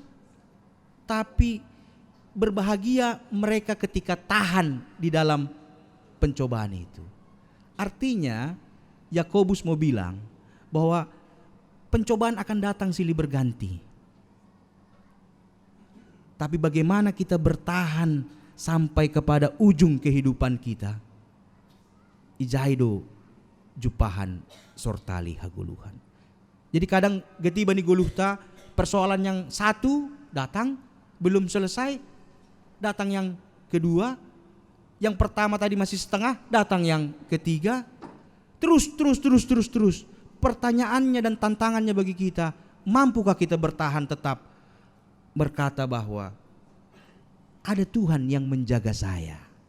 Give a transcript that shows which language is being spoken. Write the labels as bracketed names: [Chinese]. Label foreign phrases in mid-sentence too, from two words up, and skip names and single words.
[Indonesian] Tapi berbahagia mereka ketika tahan di dalam pencobaan itu. Artinya Yakobus mau bilang bahwa pencobaan akan datang silih berganti. Tapi bagaimana kita bertahan sampai kepada ujung kehidupan kita? [Batak Simalungun] Ijaido jupahan sortali haguluhan. [Indonesian] Jadi kadang [Batak Simalungun] getiba ni guluhta, [Indonesian] persoalan yang satu datang belum selesai, datang yang kedua, yang pertama tadi masih setengah, datang yang ketiga, terus. Pertanyaannya dan tantangannya bagi kita, mampukah kita bertahan tetap berkata bahwa ada Tuhan yang menjaga saya.